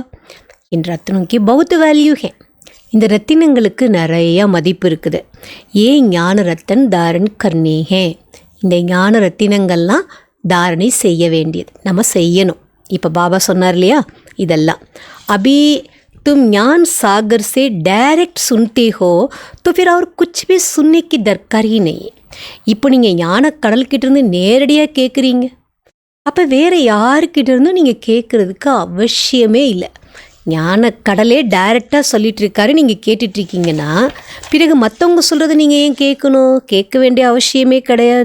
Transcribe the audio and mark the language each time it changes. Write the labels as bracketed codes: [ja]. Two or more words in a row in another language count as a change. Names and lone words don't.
[ta] இந்த [hi] रत्नों की बहुत वैल्यू है, [ta] இந்த ரத்தினங்களுக்கு நிறைய மதிப்பு இருக்குது. [hi] ये ज्ञान रत्न धारण करनी है, [ta] இந்த ஞான ரத்தினங்கள்லாம் தாரணை செய்ய வேண்டியது நம்ம செய்யணும். இப்போ பாபா சொன்னார் இல்லையா, இதெல்லாம் [hi] அபி तुम ज्ञान सागर से डायरेक्ट सुनते हो तो फिर और कुछ भी सुनने की दरकार ही नहीं. [ta] இப்போ நீங்கள் ஞான கடல்கிட்டேருந்து நேரடியாக கேட்குறீங்க, அப்போ வேறு யாருக்கிட்டேருந்தும் நீங்கள் கேட்குறதுக்கு அவசியமே இல்லை. ஞான கடலே டைரெக்டாக சொல்லிகிட்டு இருக்காரு, நீங்கள் கேட்டுட்ருக்கீங்கன்னா பிறகு மற்றவங்க சொல்கிறத நீங்கள் ஏன் கேட்கணும்? கேட்க வேண்டிய அவசியமே கிடையாது.